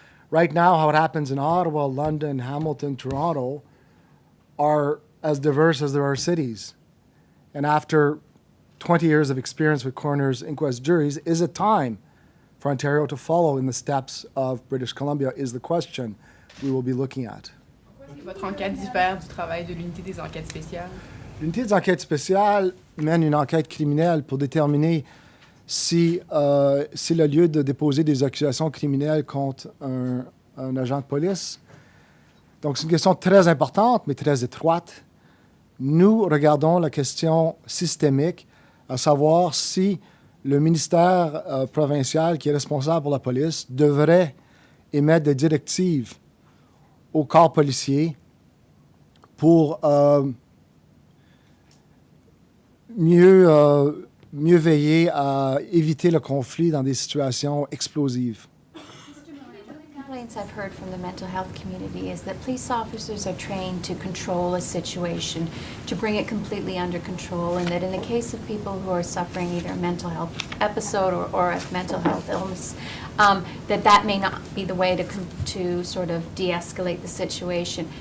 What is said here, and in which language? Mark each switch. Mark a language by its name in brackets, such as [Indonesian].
[English] Right now, how it happens in Ottawa, London, Hamilton, Toronto are as diverse as there are cities. And after 20 years of experience with coroner's inquest juries, is it time for Ontario to follow in the steps of British Columbia is the question we will be looking at. [French] Votre enquête diffère du travail de l'unité des enquêtes spéciales? L'unité des enquêtes spéciales mène une enquête criminelle pour déterminer si c'est le lieu de déposer des accusations criminelles contre un agent de police. Donc, c'est une question très importante, mais très étroite. Nous regardons la question systémique, à savoir si le ministère provincial qui est responsable pour la police devrait émettre des directives au corps policier pour mieux veiller à éviter le conflit dans des situations explosives. [English] Complaints I've heard from the mental health community is that police officers are trained to control a situation, to bring it completely under control, and that in the case of people who are suffering either a mental health episode or a mental health illness, that may not be the way to sort of de-escalate the situation.